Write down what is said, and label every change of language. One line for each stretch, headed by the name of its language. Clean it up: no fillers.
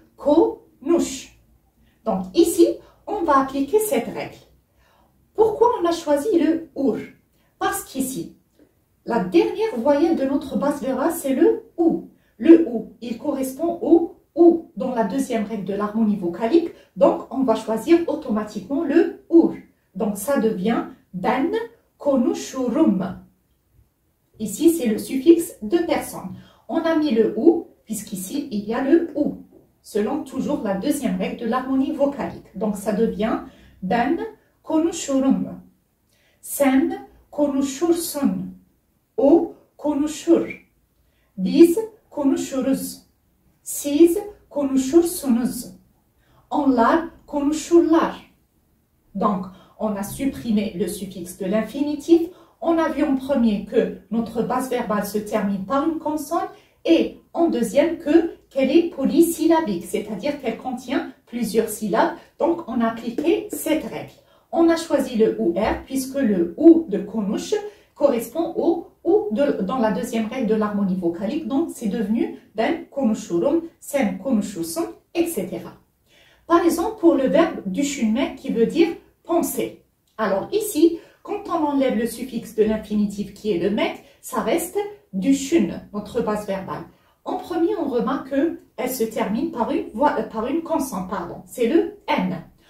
French: Konuş. Donc ici, on va appliquer cette règle. Pourquoi on a choisi le OUR? Parce qu'ici, la dernière voyelle de notre base verbale, c'est le OU. Le OU, il correspond au OU dans la deuxième règle de l'harmonie vocalique. Donc, on va choisir automatiquement le OUR. Donc, ça devient
Turkish: ben konuşurum.
French: Ici, c'est le suffixe de personne. On a mis le OU, puisqu'ici, il y a le OU, selon toujours la deuxième règle de l'harmonie vocalique. Donc, ça devient
Turkish: ben konuşurum. Sen konuşursun. O konuşur. Biz konuşuruz. Siz konuşursunuz. Onlar konuşurlar.
French: Donc, on a supprimé le suffixe de l'infinitif. On a vu en premier que notre base verbale se termine par une consonne et en deuxième qu'elle est polysyllabique, c'est-à-dire qu'elle contient plusieurs syllabes. Donc, on a appliqué cette règle. On a choisi le OUR puisque le OU de konuş correspond au OU dans la deuxième règle de l'harmonie vocalique. Donc, c'est devenu
Turkish: ben konuşurum, sen konuşursun,
French: etc. Par exemple, pour le verbe düşünmek qui veut dire penser. Alors ici, quand on enlève le suffixe de l'infinitif qui est le mek, ça reste düşün, notre base verbale. En premier, on remarque qu'elle se termine par une consonne, c'est le N.